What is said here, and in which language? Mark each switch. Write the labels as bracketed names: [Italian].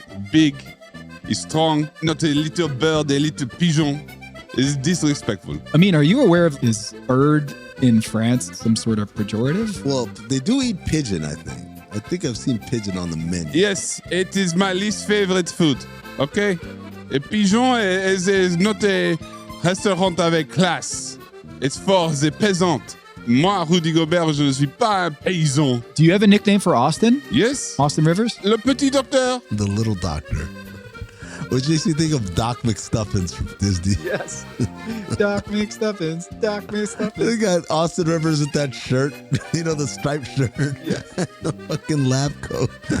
[English] Big, strong, not a little bird, a little pigeon. It's disrespectful. I mean, are you aware of this bird in France, some sort of pejorative? Well, they do eat pigeon, I think. I think I've seen pigeon on the menu. Yes, it is my least favorite food, okay? A pigeon is not a restaurant [French] avec classe. [English] It's for the peasant. [French] Moi, Rudy Gobert, je ne suis pas un paysan. [English] Do you have a nickname for Austin? Yes. Austin Rivers? [French] Le petit docteur. [English] The little doctor. Which makes me think of Doc McStuffins from Disney. Yes. Doc McStuffins. Doc McStuffins. They got Austin Rivers with that shirt. You know, the striped shirt. Yeah. The fucking lab coat.